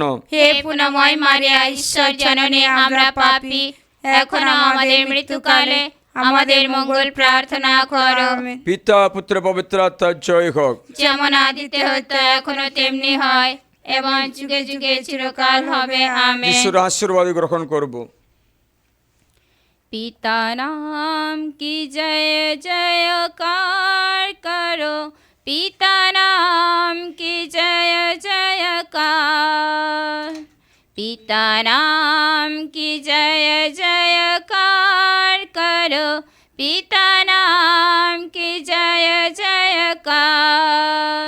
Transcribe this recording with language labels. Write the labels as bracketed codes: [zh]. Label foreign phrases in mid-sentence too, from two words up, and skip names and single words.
[bn] হে পুণ্যময় মারিয়া, ঈশ্বর জননী, আমরা পাপী, এখন আমাদের মৃত্যুকালে আমাদের মঙ্গল প্রার্থনা করো। পিতা পুত্র পবিত্র আত্মার জয় হোক। যেমন আদিতে হতো, এখনো তেমনি হয়, এবং যুগে যুগে চিরকাল হবে। আমেন। যিশুর আশীর্বাদ গ্রহণ করব। [hi] पिता नाम की जय जयकार करो, पिता नाम की जय जयकार, पिता नाम की जय जयकार करो, पिता नाम की जय जयकार।